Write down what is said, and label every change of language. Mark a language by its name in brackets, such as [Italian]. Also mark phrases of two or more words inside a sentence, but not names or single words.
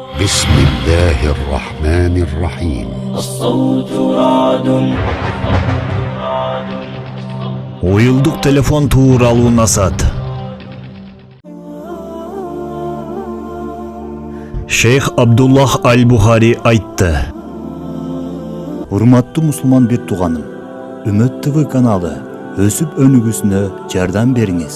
[Arabic] بسم الله الرحمن الرحيم. الصوت رعد. [Kyrgyz] Уюлдук телефон тууралуу насаат. Шейх Абдуллах Аль-Бухари айтты. Урматтуу мусулман бир тууганым, Үмөт ТВ каналы өсүп өнүгүүсүнө жардам бериңиз.